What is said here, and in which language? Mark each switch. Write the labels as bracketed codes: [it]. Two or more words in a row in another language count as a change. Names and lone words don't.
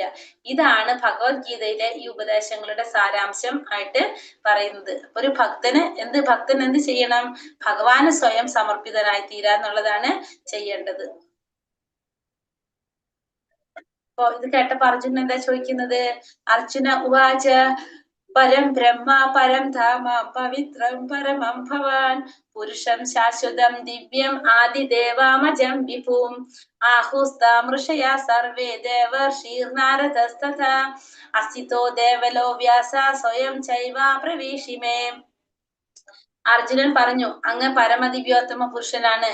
[ml] ഇതാണ് ഭഗവത്ഗീതയിലെ ഈ ഉപദേശങ്ങളുടെ സാരാംശം ആയിട്ട് പറയുന്നത്. ഒരു ഭക്തൻ എന്ത് ചെയ്യണം, ഭഗവാന് സ്വയം സമർപ്പിതനായി തീരാന്നുള്ളതാണ് ചെയ്യേണ്ടത്. അപ്പൊ ഇത് കേട്ടപ്പോ അർജുനൻ എന്താ ചോദിക്കുന്നത്, [sa] അർജുന ഉവാച പരം ബ്രഹ്മ പരം ധാമ പവിത്രം പരമം ഭവാൻ പുരുഷം ശാശ്വതം ദിവ്യം ആദിദേവാമജം വിഭും ആഹുസ്താം ഋഷയാ സർവേ ദേവർഷീർനാരദസ്തഥാ അസിതോ ദേവലോ വ്യാസ സ്വയം ചൈവ പ്രവേശിമേ. [ml] അർജുനൻ പറഞ്ഞു, അങ്ങ് പരമദിവ്യോത്തമ പുരുഷനാണ്.